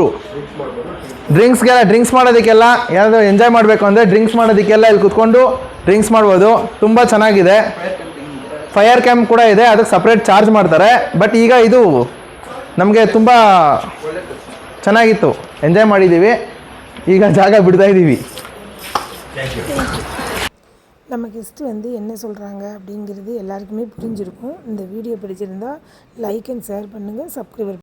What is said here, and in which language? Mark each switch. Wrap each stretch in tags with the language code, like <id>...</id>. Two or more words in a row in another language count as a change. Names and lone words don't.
<kn>ಡ್ರಿಂಕ್ಸ್ ಮಾಡೋದಕ್ಕೆಲ್ಲ ಯಾರಾದರೂ ಎಂಜಾಯ್ ಮಾಡಬೇಕು ಅಂದರೆ ಡ್ರಿಂಕ್ಸ್ ಮಾಡೋದಕ್ಕೆಲ್ಲ ಇಲ್ಲಿ ಕೂತ್ಕೊಂಡು ಡ್ರಿಂಕ್ಸ್ ಮಾಡ್ಬೋದು. ತುಂಬ ಚೆನ್ನಾಗಿದೆ. ಫೈರ್ ಕ್ಯಾಂಪ್ ಕೂಡ ಇದೆ, ಅದಕ್ಕೆ ಸಪ್ರೇಟ್ ಚಾರ್ಜ್ ಮಾಡ್ತಾರೆ. ಬಟ್ ಈಗ ಇದು ನಮಗೆ ತುಂಬ ಚೆನ್ನಾಗಿತ್ತು, ಎಂಜಾಯ್ ಮಾಡಿದ್ದೀವಿ. ಈಗ ಜಾಗ ಬಿಡ್ತಾ ಇದ್ದೀವಿ.</kn> <ta>நம்ம கெஸ்ட்டு வந்து என்ன சொல்கிறாங்க அப்படிங்கிறது எல்லாருக்குமே புரிஞ்சிருக்கும். இந்த வீடியோ பிடிச்சிருந்தால்</ta> <en>like and share</en> <ta>பண்ணுங்கள், சப்ஸ்கிரைபர்</ta>